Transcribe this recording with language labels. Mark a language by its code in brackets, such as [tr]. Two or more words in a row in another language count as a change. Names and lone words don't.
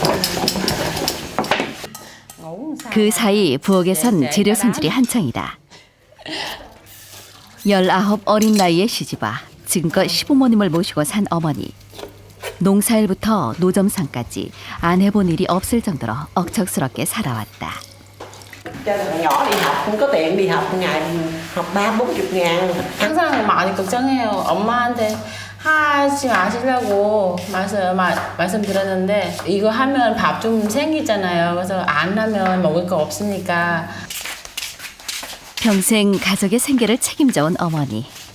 [ko] 그 사이 부엌에선 재료 손질이 한창이다. 19 어린 나이에 시집와 지금껏 시부모님을 모시고 산 어머니. 농사일부터 노점상까지 안 해본 일이 없을 정도로 억척스럽게 살아왔다. [vi] Cho thằng nhỏ đi học không có tiền đi học ngày học 30-40 ngàn. [ko] 항상 많이 걱정해요. 엄마한테 하지 마시려고 말씀드렸는데 이거 하면 밥 좀 생기잖아요. 그래서 안 하면 먹을 거 없으니까. 평생 가족의 생계를 책임져온 어머니.